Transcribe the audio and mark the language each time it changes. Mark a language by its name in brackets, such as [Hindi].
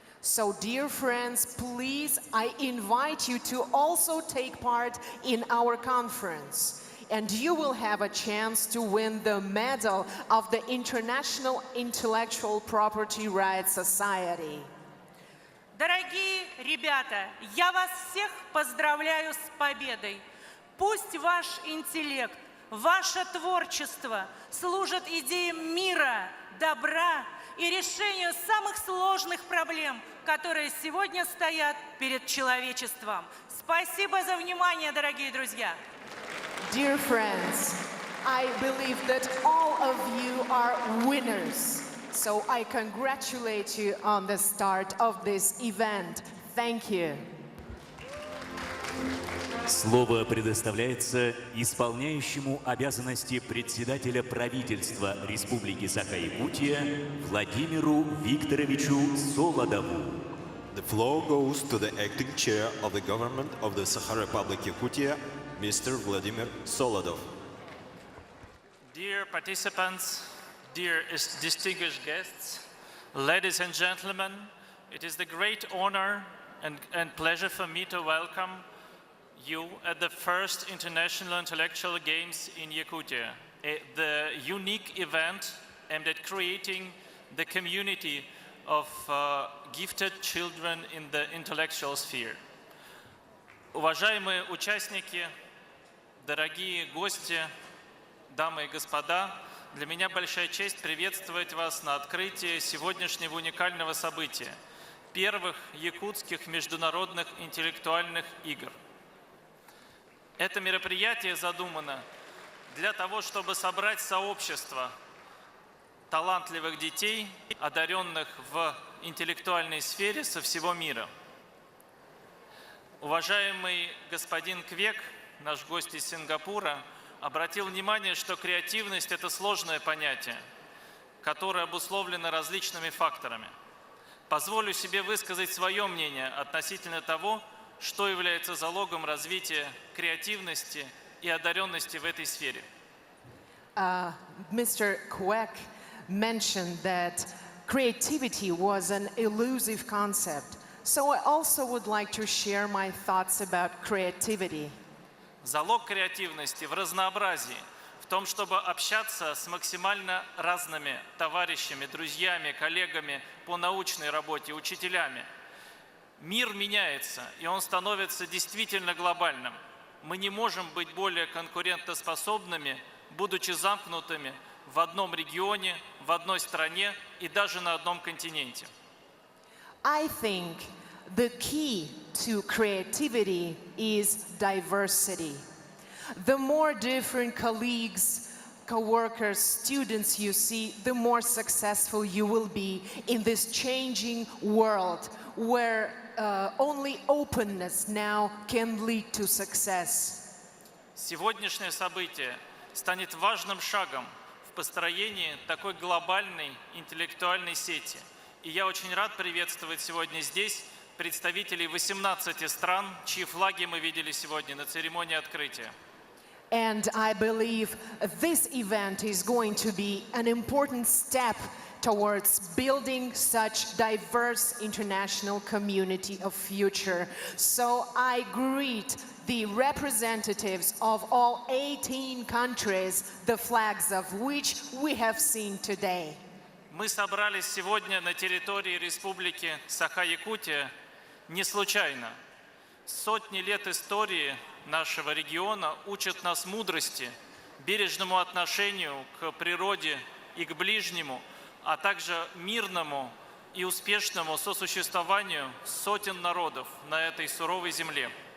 [English] So, dear friends, please, I invite you to also take part in our conference. And you will have a chance to win the medal of the International Intellectual Property Rights Society. [Russian] Дорогие ребята, я вас всех поздравляю с победой. Пусть ваш интеллект, ваше творчество служат идеям мира, добра и решению самых сложных проблем, которые сегодня стоят перед человечеством. Спасибо за внимание, дорогие друзья. [English] Dear friends, I believe that all of you are winners. So I congratulate you on the start of this event. Thank you. [Russian] Слово предоставляется исполняющему обязанности председателя правительства Республики Саха-Якутия Владимиру Викторовичу Солодову. [English] The floor goes to the acting chair of the government of the Sakha Republic Yakutia, Mr. Vladimir Solodov. Dear participants, dear distinguished guests, ladies and gentlemen, it is the great honor and pleasure for me to welcome you at the first International Intellectual Games in Yakutia, the unique event aimed at creating the community of gifted children in the intellectual sphere. [Russian] Уважаемые участники, дорогие гости, дамы и господа, для меня большая честь приветствовать вас на открытии сегодняшнего уникального события – первых якутских международных интеллектуальных игр. Это мероприятие задумано для того, чтобы собрать сообщество талантливых детей, одаренных в интеллектуальной сфере со всего мира. Уважаемый господин Квек, наш гость из Сингапура, обратил внимание, что креативность – это сложное понятие, которое обусловлено различными факторами. Позволю себе высказать свое мнение относительно того, что является залогом развития креативности и одаренности в этой сфере. [English] Mr. Kwek mentioned that creativity was an elusive concept. So I also would like to share my thoughts about creativity. [Russian] Залог креативности в разнообразии, в том, чтобы общаться с максимально разными товарищами, друзьями, коллегами по научной работе, учителями. Мир меняется, и он становится действительно глобальным. Мы не можем быть более конкурентоспособными, будучи замкнутыми в одном регионе, в одной стране и даже на одном континенте. [English] I think the key to creativity is diversity. The more different colleagues, co-workers, students you see, the more successful you will be in this changing world where only openness now can lead to success. [Russian] Сегодняшнее событие станет важным шагом в построении такой глобальной интеллектуальной сети. И я очень рад приветствовать сегодня здесь представителей 18 стран, чьи флаги мы видели сегодня на церемонии открытия. [English] And I believe this event is going to be an important step towards building such diverse international community of future. So I greet the representatives of all 18 countries, the flags of which we have seen today. [Russian] Мы собрались сегодня на территории Республики Саха-Якутия не случайно. Сотни лет истории нашего региона учат нас мудрости, бережному отношению к природе и к ближнему, а также мирному и успешному сосуществованию сотен народов на этой суровой земле.